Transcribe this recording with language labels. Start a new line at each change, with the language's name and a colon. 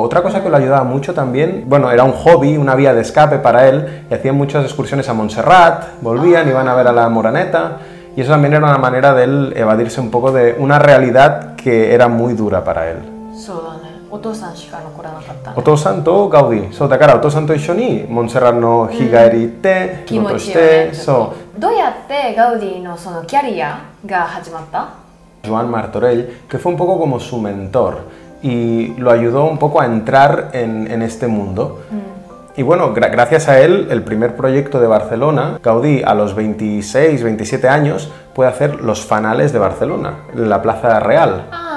Spanish: Otra cosa que lo ayudaba mucho también, bueno, era un hobby, una vía de escape para él, y hacían muchas excursiones a Montserrat, volvían, iban a ver a la Moraneta, y eso también era una manera de él evadirse un poco de una realidad que era muy dura para él.
Japanese: Otosan to Gaudí. So, だからお父さんと一緒にモンセラットの日帰り行って仕事して、そう。どうやってガウディのそのキャリアが始まった？
Spanish: Joan Martorell, que fue un poco como su mentor y lo ayudó un poco a entrar en este mundo. Y bueno, gracias a él, el primer proyecto de Barcelona, Gaudí a los 26, 27 años puede hacer los fanales de Barcelona, en la Plaza Real.